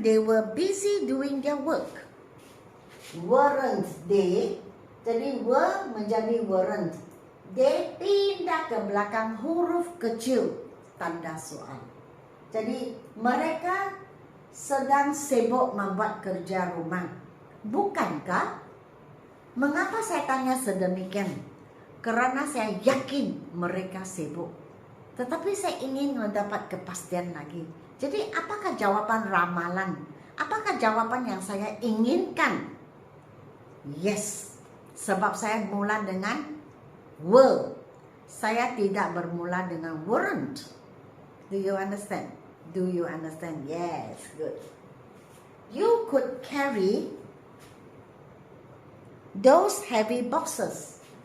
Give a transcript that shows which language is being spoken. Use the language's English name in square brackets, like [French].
[English] They were busy doing their work. Weren't they? [Malay] Jadi were menjadi weren't. They pindah ke belakang huruf kecil tanda soal. Jadi mereka sedang sibuk membuat kerja rumah. Bukankah? Mengapa saya tanya sedemikian? Karena saya yakin mereka sibuk. Tetapi saya ingin mendapat kepastian lagi. Jadi apakah jawaban ramalan? Apakah jawaban yang saya inginkan? Yes. Sebab saya mula dengan were. Saya tidak bermula dengan weren't. [English] Do you understand? Do you understand? Yes, good. You could carry those heavy boxes.